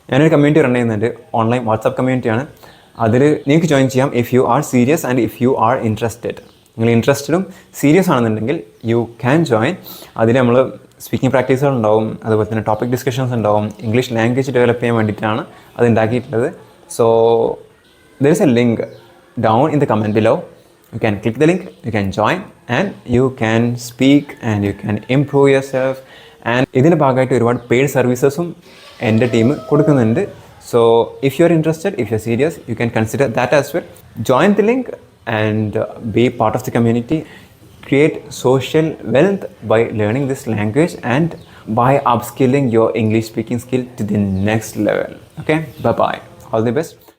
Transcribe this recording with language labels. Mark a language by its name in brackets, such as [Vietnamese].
[Malayalam] ഞാനൊരു community run ചെയ്യുന്നുണ്ട്, online WhatsApp കമ്മ്യൂണിറ്റിയാണ്. അതിൽ നിങ്ങൾക്ക് ജോയിൻ ചെയ്യാം [English] If you are serious and if you are interested. [Malayalam] നിങ്ങൾ ഇൻട്രസ്റ്റഡും സീരിയസ് ആണെന്നുണ്ടെങ്കിൽ [English] You can join. [Malayalam] അതിൽ നമ്മൾ സ്പീക്കിംഗ് പ്രാക്ടീസുകൾ ഉണ്ടാവും, അതുപോലെ തന്നെ ടോപ്പിക് ഡിസ്കഷൻസ് ഉണ്ടാവും. ഇംഗ്ലീഷ് ലാംഗ്വേജ് ഡെവലപ്പ് ചെയ്യാൻ വേണ്ടിയിട്ടാണ് അത് ഉണ്ടാക്കിയിട്ടുള്ളത്. [English] So there is a link down in the comment below. You can click the link, you can join and you can speak and you can improve yourself. [Malayalam] And ഇതിൻ്റെ ഭാഗമായിട്ട് ഒരുപാട് paid സർവീസസും എൻ്റെ team കൊടുക്കുന്നുണ്ട്. [English] So if you are interested, if you are serious, you can consider that as well. Join the link and be part of the community. Create social wealth by learning this language and by upskilling your English speaking skill to the next level. Okay, bye bye, all the best.